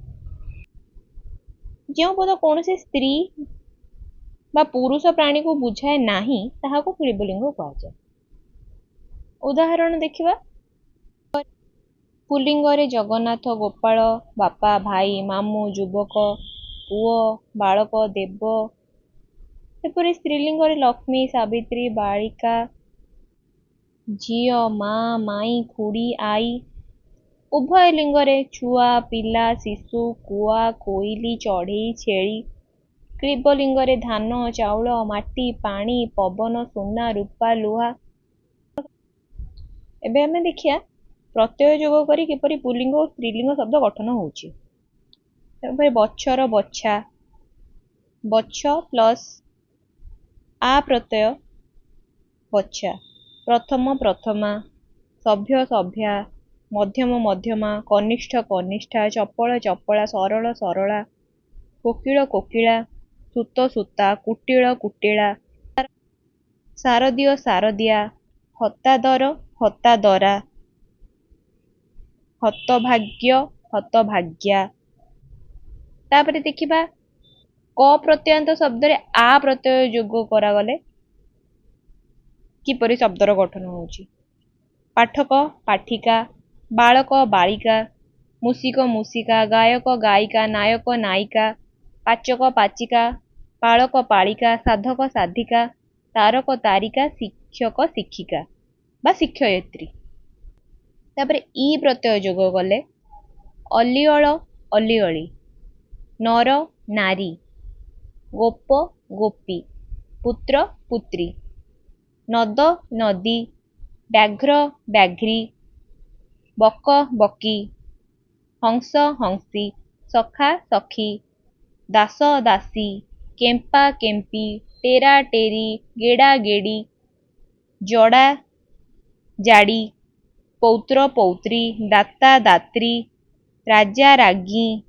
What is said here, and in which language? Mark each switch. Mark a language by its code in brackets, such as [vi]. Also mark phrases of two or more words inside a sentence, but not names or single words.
[or] ଯେଉଁ ପଦ କୌଣସି ସ୍ତ୍ରୀ ବା ପୁରୁଷ ପ୍ରାଣୀ କୁ ବୁଝାଏ ନାହିଁ ତାହାକୁ କ୍ଲୀବଲିଙ୍ଗ କୁହାଯାଏ। ଉଦାହରଣ ଦେଖିବା, ପୁଲ୍ଲିଙ୍ଗ ରେ ଜଗନ୍ନାଥ, ଗୋପାଳ, ବାପା, ଭାଇ, ମାମୁଁ, ଯୁବକ, ପୁଅ, ବାଳକ, देव। ସେପରି ସ୍ତ୍ରୀଲିଙ୍ଗ ରେ ଲକ୍ଷ୍ମୀ, ସାବିତ୍ରୀ, ବାଳିକା, ଝିଅ, ମାଁ, ମାଈ, ଖୁଡ଼ୀ, ଆଈ। ଉଭୟ ଲିଙ୍ଗ ରେ ଛୁଆ, ପିଲା, ଶିଶୁ, କୁଆ, କୋଇଲି, ଚଢ଼େଇ, ଛେଳି। କ୍ଲୀବଲିଙ୍ଗ ରେ ଧାନ, ଚାଉଳ, ମାଟି, ପାଣି, ପବନ, ସୁନା, ରୁପା, ଲୁହା। ଏବେ ଆମେ ଦେଖିବା ପ୍ରତ୍ୟୟ ଯୋଗ କରି କିପରି ପୁଲ୍ଲିଙ୍ଗ ଓ ସ୍ତ୍ରୀଲିଙ୍ଗ ଶବ୍ଦ ଗଠନ ହେଉଛି। ତେବେ ବଛର, ବଛା, ବଛ ପ୍ଲସ ଆ ପ୍ରତ୍ୟୟ ବଛା, ପ୍ରଥମ, ପ୍ରଥମା, ସଭ୍ୟ, ସଭ୍ୟା, ମଧ୍ୟମ, ମଧ୍ୟମା, କନିଷ୍ଠ, କନିଷ୍ଠା, ଚପଳ, ଚପଳା, ସରଳ, ସରଳା, କୋକିଳ, କୋକିଳା, ସୁତ, ସୁତା, କୁଟିଳ, କୁଟିଳା, ଶାରଦୀୟ, ଶାରଦୀୟା, ହତାଦର, ହତାଦରା, ହତଭାଗ୍ୟ, ହତଭାଗ୍ୟା। ତାପରେ ଦେଖିବା କ ପ୍ରତ୍ୟୟାନ୍ତ ଶବ୍ଦ ରେ ଆ ପ୍ରତ୍ୟୟ ଯୋଗ କରା ଗଲେ କିପରି ଶବ୍ଦର ଗଠନ ହେଉଛି। पाठक, ପାଠିକା, ବାଳକ, ବାଳିକା, ମୂଷିକ, ମୂଷିକା, ଗାୟକ, ଗାୟିକା, ନାୟକ, ନାୟିକା, ପାଚକ, ପାଚିକା, ପାଳକ, ପାଳିକା, ସାଧକ, ସାଧିକା, ତାରକ, ତାରିକା, ଶିକ୍ଷକ, ଶିକ୍ଷିକା ବା ଶିକ୍ଷୟିତ୍ରୀ। ତାପରେ ଈ ପ୍ରତ୍ୟୟ ଯୋଗ ଗଲେ ଅଲିଅଳ, ଅଲିଅଳୀ, ନର, ନାରୀ, ଗୋପ, ଗୋପୀ, ପୁତ୍ର, ପୁତ୍ରୀ, ନଦ, ନଦୀ, ବ୍ୟାଘ୍ର, ବ୍ୟାଘ୍ରୀ, ବକ, ବକୀ, ହଂସ, ହଂସୀ, ସଖା, ସଖୀ, ଦାସ, ଦାସୀ, କେମ୍ପା, କେମ୍ପୀ, ଟେରା, ଟେରୀ, ଗେଡ଼ା, ଗେଡ଼ୀ, ଜଡ଼ା, ଜାଡ଼ୀ, ପୌତ୍ର, ପୌତ୍ରୀ, ଦାତା, ଦାତ୍ରୀ, ରାଜା, ରାଗୀ,